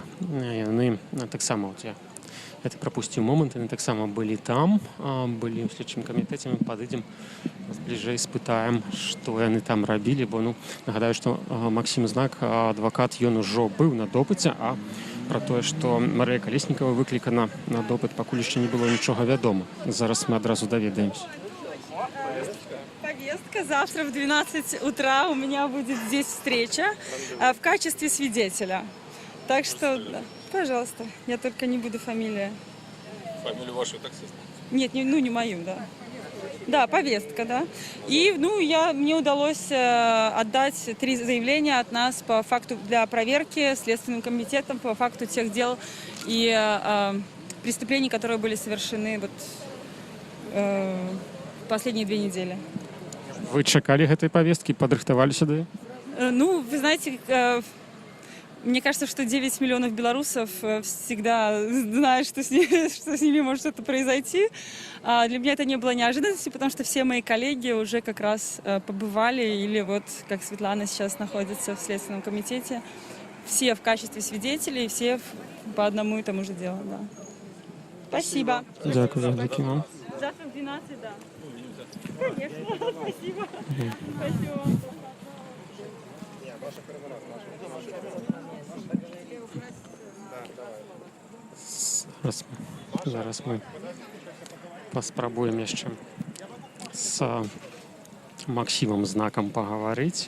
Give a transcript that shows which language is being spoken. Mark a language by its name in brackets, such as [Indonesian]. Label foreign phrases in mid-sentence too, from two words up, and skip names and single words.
[Belarusian] Яны таксама, я прапусціў момант, яны таксама былі там, былі ў следчым камітэце, мы падыдзем бліжэй, спытаем, што яны там рабілі, бо нагадаю, што Максім Знак, адвакат, ён ужо быў на допыце, а пра тое, што Марыя Калеснікава выклікана на допыт, пакуль яшчэ не было нічога вядома. Зараз мы адразу даведаемся. [Russian] Повестка. Завтра в 12 утра у меня будет здесь встреча в качестве свидетеля. Так что, пожалуйста, я только не буду фамилия. Фамилию вашу таксиста? Нет, не мою, да. Да, повестка, да. И, мне удалось отдать 3 заявления от нас по факту для проверки Следственным комитетом по факту тех дел и преступлений, которые были совершены последние 2 недели. [Belarusian] Вы чакали гэтай повестки, падрыхтаваліся да? [Russian] Вы знаете, мне кажется, что 9 миллионов белорусов всегда знают, что с ними может что-то произойти. Для меня это не было неожиданностью, потому что все мои коллеги уже как раз побывали, или как Светлана сейчас находится в Следственном комитете, все в качестве свидетелей, все по одному и тому же делу, да. Спасибо. [Ukrainian] Дякую вам. [Russian] Завтра в 12, да. Конечно, спасибо. Спасибо вам. [Belarusian] Зараз мы паспрабуем яшчэ з Максімам Знакам пагаварыць.